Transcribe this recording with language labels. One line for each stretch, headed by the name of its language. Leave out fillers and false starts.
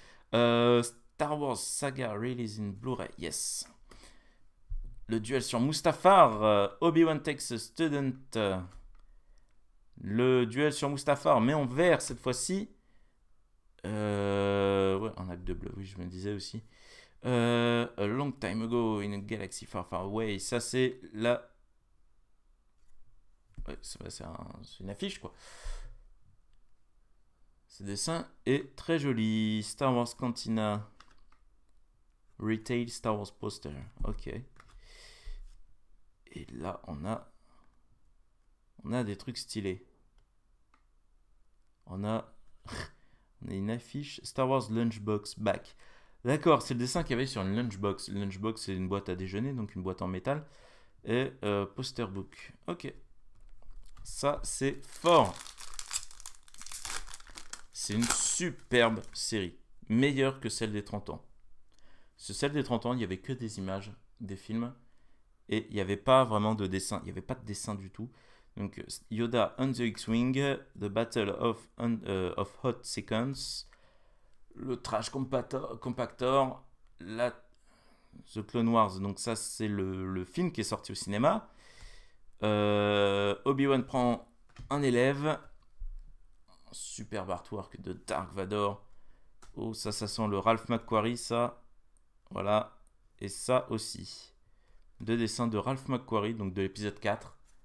English: Star Wars Saga Release in Blu-ray, yes.
French: Le duel sur
English: Mustafar, Obi-Wan takes a student.
French: Le duel sur Mustafar, mais en vert cette fois-ci. Ouais, en acte de bleu, oui, je me disais aussi.
English: A long time ago in a galaxy far far away.
French: Ça, c'est la. Ouais, c'est une affiche, quoi. Ce dessin est très joli. Star Wars Cantina. Retail Star Wars poster. Ok. Et là, on a des trucs stylés. On a une affiche Star Wars Lunchbox Back. D'accord, c'est le dessin qu'il y avait sur une Lunchbox. Une Lunchbox, c'est une boîte à déjeuner, donc une boîte en métal. Et poster book. Ok. Ça, c'est fort. C'est une superbe série. Meilleure que celle des 30 ans. Celle des 30 ans, il n'y avait que des images, des films. Et il n'y avait pas vraiment de dessin. Il n'y avait pas de dessin du tout. Donc, Yoda on the X-Wing, The Battle of Hot Seconds, le Trash Compactor, The Clone Wars. Donc, ça, c'est le film qui est sorti au cinéma. Obi-Wan prend un élève. Superbe artwork de Dark Vador. Oh, ça sent le Ralph McQuarrie, ça. Voilà. Et ça aussi. 2 dessins de Ralph McQuarrie, donc de l'épisode 4.